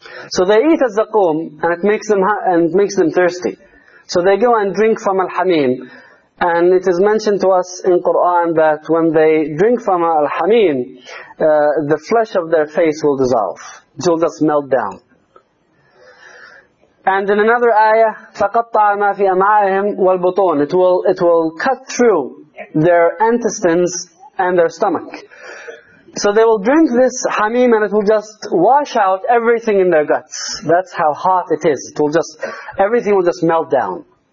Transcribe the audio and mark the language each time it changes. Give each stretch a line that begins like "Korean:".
English: So they eat a zakum, and it makes them thirsty. So they go and drink from al-hamim. And it is mentioned to us in Quran that when they drink from al-hamim, the flesh of their face will dissolve. It will just melt down. And in another ayah,
Arabic: فَقَطَّعَ مَا فِي أَمْعَاهِمْ وَالْبُطُونِ.
English: It will cut through their intestines and their stomach. So they will drink this hamim and it will just wash out everything in their guts. That's how hot it is. It will just, everything will just melt down.